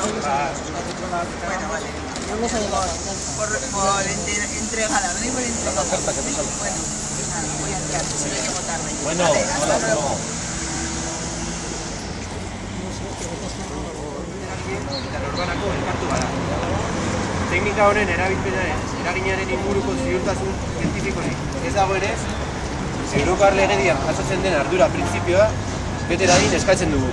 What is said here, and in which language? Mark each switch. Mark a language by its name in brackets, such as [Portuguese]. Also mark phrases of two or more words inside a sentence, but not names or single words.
[Spanish] Bueno, vale. Por entregada, no por entregada. Bueno, nada, voy a entrar, si no llego tarde. Bueno, vale, hasta luego. [Basque] Urbanako elkartu gara. Teknika honen eraginaren inguruko ziurtasun zientifikorik ez dagoenez, Europar legedian jasotzen den ardura printzipioa bete dadin eskatzen dugu.